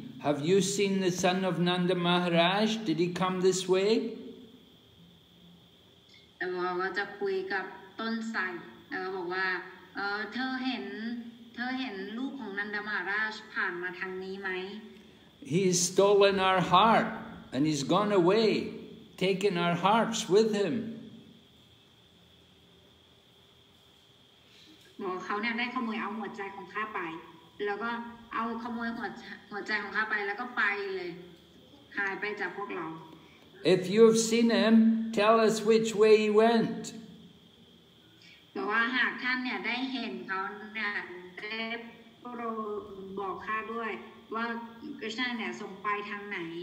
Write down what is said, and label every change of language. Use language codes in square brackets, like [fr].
[en] have you seen the son of Nanda Maharaj? Did he come this way? [th] เราก็จะคุยกับต้นไทรบอกว่าเธอเห็นลูกของนันดามหาราชผ่านมาทางนี้ไหม [en] He's stolen our heart and he's gone away, taken our hearts with him. [th] บอกเขาเนี่ยได้ขโมยเอาหัวใจของข้าไปแล้วก็เอาขโมยหัวใจของข้าไปแล้วก็ไปเลยหายไปจากพวกเรา [en] If you've seen him, tell us which way he went. [th] บอกว่าหากท่านเนี่ยได้เห็นเขาเนี่ยได้โปรดบอกข้าด้วยว่าคริชณาเนี่ยส่งไปทางไหน